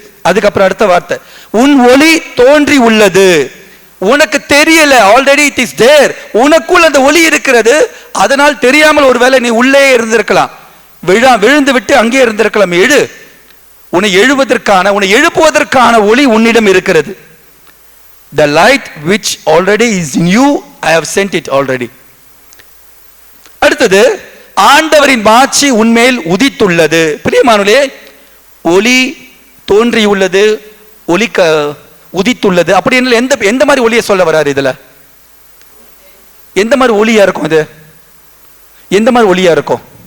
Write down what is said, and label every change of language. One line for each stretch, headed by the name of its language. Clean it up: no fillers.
Tamil: அதுக்கப்புறம் அடுத்த வார்த்தை, உன் ஒளி தோன்றி உள்ளது. உனக்கு தெரியல,
English: Already it is there.
Tamil: உனக்குள் அந்த ஒளி இருக்கிறது. அதனால் தெரியாமல் ஒருவேளை நீ உள்ளே இருந்திருக்கலாம், விழுந்து விட்டு அங்கே இருந்திருக்கலாம். எழு. உன்னை எழுப்புவதற்கான ஒளி உன்னிடம் இருக்கிறது.
English: The light which already is in you, I have sent it already.
Tamil: அடுத்தது, ஆண்டவரின் மாட்சி உன்மேல் உதித்துள்ளது. பிரியமானவர்களே, ஒளி தோன்றியுள்ளது, ஒளி உதித்துள்ளது அப்படின்னு எந்த மாதிரி ஒளியை சொல்ல வராரு இதுல? எந்த மாதிரி ஒளியா இருக்கும் இது? எந்த மாதிரி ஒளியா இருக்கும்?